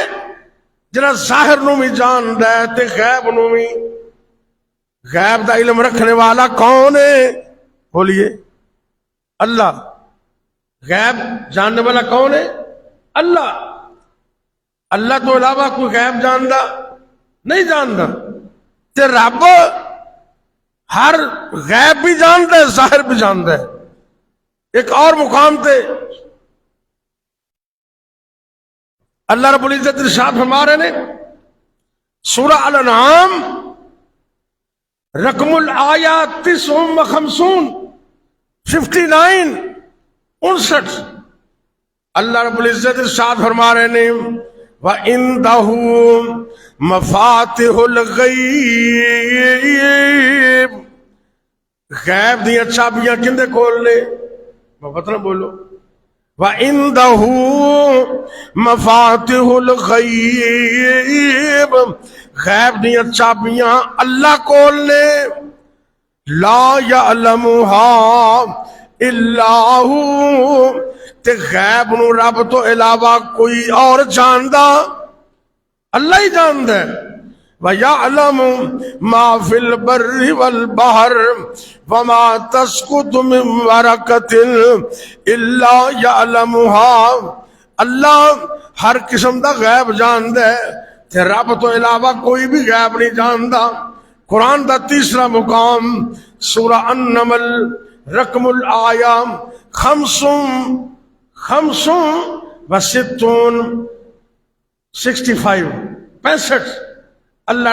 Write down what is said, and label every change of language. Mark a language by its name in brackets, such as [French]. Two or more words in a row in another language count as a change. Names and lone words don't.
[Punjabi] جنہاں ظاہر نو بھی جاندا ہے تے غیب نو بھی۔ غیب دا علم رکھنے والا کون ہے؟ بولیے اللہ۔ غیب جاننے والا کون ہے؟ اللہ۔ اللہ تو علاوہ کوئی غیب جاندا نہیں جاندا، تے رب ہر غیب بھی جاندا ہے، ظاہر بھی جاندا ہے۔ ایک اور مقام تے اللہ رب العزت ارشاد فرما رہے ہیں سورہ الانعام رقم الآیات 59 59 اللہ رب العزت ارشاد فرما رہے ہیں [Arabic] وَإِنْدَهُ مَفَاتِحُ الْغَيْبِ۔ [Punjabi] غیب دیاں چابیاں کندے کول نے؟ پتہ نہ بولو۔ [Arabic] وَإِنْدَهُ مَفَاتِحُ الْغَيْبِ، [Punjabi] غیب دیاں چابیاں اللہ کول نے۔ [Arabic] لا يَعْلَمُهَا إِلَّا هُوَ، [Punjabi] تے غیب نو رب تو علاوہ کوئی اور جاندا؟ اللہ ہی جاندا ہے۔ [Arabic] وَيَعْلَمُ مَا فِي الْبَرِّ وَالْبَحْرِ وَمَا تَسْقُطُ مِنْ وَرَقَةٍ إِلَّا يَعْلَمُهَا، [Punjabi] اللہ ہر قسم دا غیب جاندا ہے تے رب تو علاوہ کوئی بھی غیب نہیں جاندا۔ قرآن دا تیسرا مقام سورہ النمل رقم الآیہ 65 اللہ